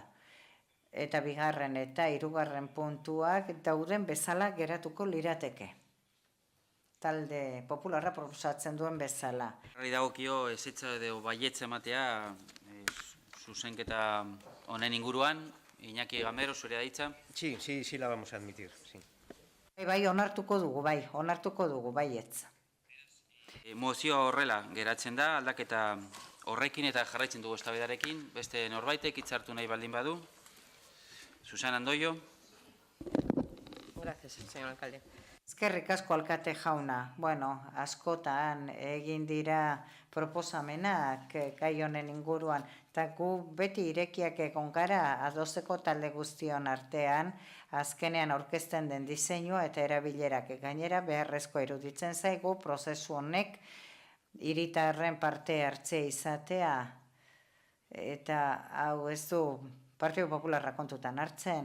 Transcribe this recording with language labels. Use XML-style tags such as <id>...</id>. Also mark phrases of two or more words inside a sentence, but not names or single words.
<eu>Eta bigarren eta hirugarren puntuak dauden bezala geratuko lirateke. Talde Popularra proposatzen duen bezala. Horri dagokio ezetza edo baietza ematea zuzenketa honen inguruan, Iñaki Gamero, zure da hitza?</eu> <es>Sí, la vamos a admitir, sí.</es> <eu>Bai, onartuko dugu, baietz. Mozioa horrela geratzen da, aldaketa horrekin eta jarraitzen dugu eztabaidarekin, beste norbaitek hitzartu nahi baldin badu. Susana Andoio.</eu> <es>Gracias, señor alcalde.</es> <eu>Eskerrik asko alkate jauna. Bueno, askotan egin dira proposamenak gai honen inguruan, eta gu beti irekiak egon gara adosteko talde guztion artean, azkenean aurkezten den diseinua eta erabilerak gainera beharrezko iruditzen zaigu prozesu honek hiritarren parte hartzea izatea, eta hau ez du Partido Popularra kontutan hartzen.</eu>